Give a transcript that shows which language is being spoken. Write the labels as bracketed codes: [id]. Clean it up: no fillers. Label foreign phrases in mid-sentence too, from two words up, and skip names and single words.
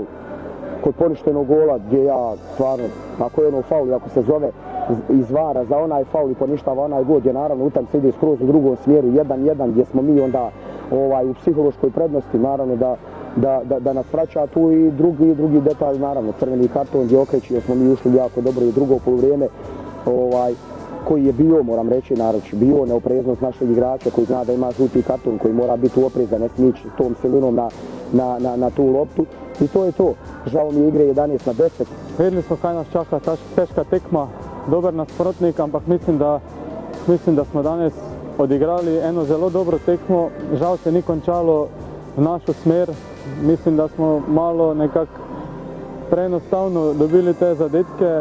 [hr] Kod poništenog gola gdje ja stvarno, ako je ono faul, ako se zove izvara za onaj faul i poništava onaj gol, gdje naravno utakmica ide skroz u drugom smjeru, 1-1, gdje smo mi onda u psihološkoj prednosti, naravno da nas vraća tu i drugi detalj, naravno crveni karton gdje okreći, jer smo mi ušli jako dobro i drugo poluvrijeme koji je bio, moram reći, naravno bio neopreznost našeg igrača koji zna da ima žuti karton, koji mora biti oprezan, ne smije ići tom silinom na tu loptu. I to je to. Žao mi je igre 11-10. Vidjeli smo [sl] kaj nas čaka, teška tekma, dobar nasprotnik, ampak mislim da smo danes odigrali eno zelo dobro tekmo. Žal se ni končalo v našo smer. Mislim, da smo malo nekako preenostavno dobili te zadetke.